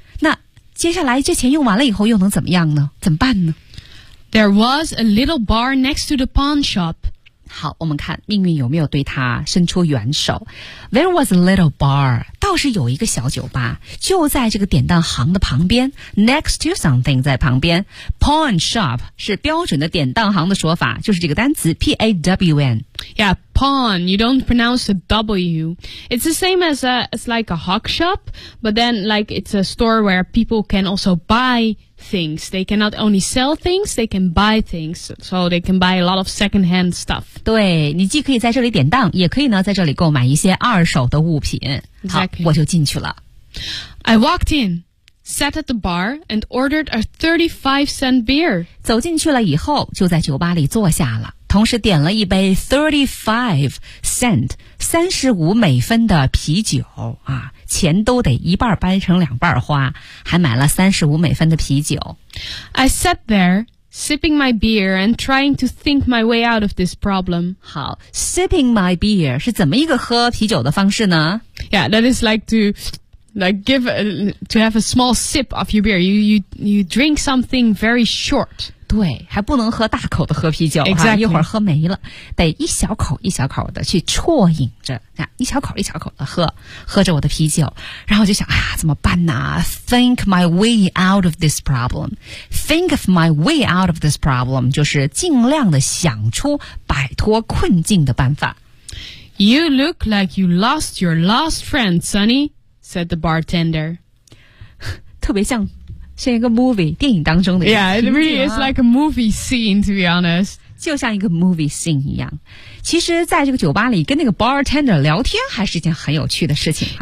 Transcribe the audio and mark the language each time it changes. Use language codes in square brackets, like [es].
[zh] 那接下来这钱用完了以后又能怎么样呢？怎么办呢？ [en] There was a little bar next to the pawn shop. [zh] 好，我们看命运有没有对他伸出援手。 [en] There was a little bar， [zh] 倒是有一个小酒吧，就在这个典当行的旁边， [en] next to something [zh] 在旁边。 Pawn shop 是标准的典当行的说法，就是这个单词 P-A-W-N。 [en] Yeah, pawn, you don't pronounce a W. It's the same as a, it's like a hawk shop, but then like it's a store where people can also buythings. They cannot only sell things, they can buy things. So they can buy a lot of second-hand stuff. [zh] 对，你既可以在这里典当，也可以呢在这里购买一些二手的物品。 [en] Exactly. [zh] 好，我就进去了。 [en] I walked in, sat at the bar, and ordered a 35-cent beer. [zh] 走进去了以后，就在酒吧里坐下了，同时点了一杯35 cent, 35美分的啤酒啊。钱都得一半掰成两半花，还买了35美分的啤酒。 [en] I sat there, sipping my beer and trying to think my way out of this problem. [zh] 好， [en] sipping my beer [zh] 是怎么一个喝啤酒的方式呢？ [en] Yeah, that is like to... Like give a, to have a small sip of your beer. You drink something very short. [zh] 对，还不能喝大口的喝啤酒。 [en] Exactly. [zh] 一会儿喝没了，得一小口一小口的去啜饮着，一小口一小口的喝，喝着我的啤酒。然后我就想，啊，怎么办呢？ [en] Think my way out of this problem. Think of my way out of this problem. [zh] 就是尽量的想出摆脱困境的办法。 [en] You look like you lost your last friend, Sonny. Said the bartender. [zh] 特别像，像一个 movie 电影当中的一个情节啊。 [en] Yeah, it really is like a movie scene, to be honest. [zh] 就像一个 [en] movie scene [zh] 一样。其实在这个酒吧里跟那个 bartender 聊天还是一件很有趣的事情啊。